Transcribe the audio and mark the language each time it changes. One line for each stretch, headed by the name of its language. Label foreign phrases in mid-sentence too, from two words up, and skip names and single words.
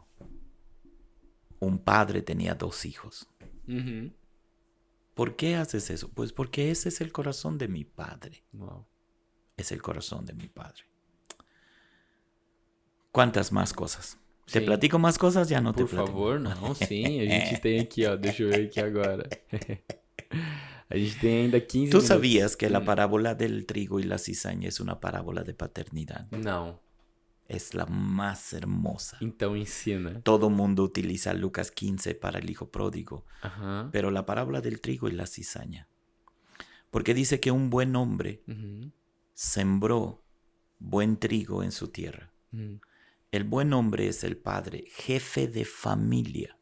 Spanish: Un padre tenía 2 hijos. Uhum. ¿Por qué haces eso? Pues porque ese es el corazón de mi padre. Wow. Es el corazón de mi padre. ¿Cuántas más cosas? Te
Portuguese: Sim.
Spanish: platico más cosas, ya no te
Portuguese: Por
Spanish: platico.
Portuguese: favor, não, sim. A gente tem aqui, ó. Deixa eu ver aqui agora. A gente tem ainda 15
Spanish: ¿Tú
Portuguese: minutos.
Spanish: sabías que la parábola del trigo y la cizaña es una parábola de paternidad?
Portuguese: Não.
Spanish: Es la más hermosa.
Portuguese: Então ensina.
Spanish: Todo mundo utiliza Lucas 15 para el hijo pródigo, Aham. pero la parábola del trigo y la cizaña. Porque dice que un buen hombre Uhum. sembró buen trigo en su tierra. Uhum. El buen hombre es el padre, jefe de familia.